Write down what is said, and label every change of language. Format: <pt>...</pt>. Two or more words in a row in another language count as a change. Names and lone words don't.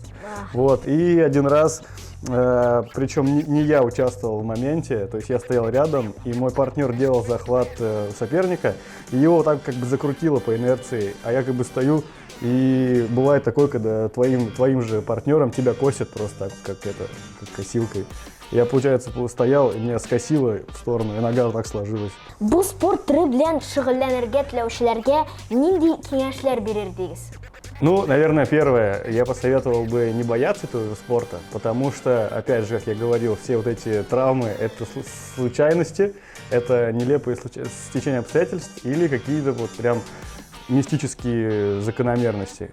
<ru>Вот, и один раз, причем не я участвовал в моменте, то есть я стоял рядом, и мой партнер делал захват соперника, и его так как бы закрутило по инерции, а я как бы стою. И бывает такое, когда твоим же партнером тебя косят просто как косилкой. Я, получается, стоял, и меня скосило в сторону, и нога вот так сложилась.</ru> <tt>Бу спорт төре белән шөгыльләнергә теләүчеләргә нинди киңәшләр бирердегез?</tt> <ru>Ну, наверное, первое, я посоветовал бы не бояться этого спорта, потому что, опять же, как я говорил, все вот эти травмы – это случайности, это нелепые стечения обстоятельств или какие-то вот прям мистические закономерности.</ru>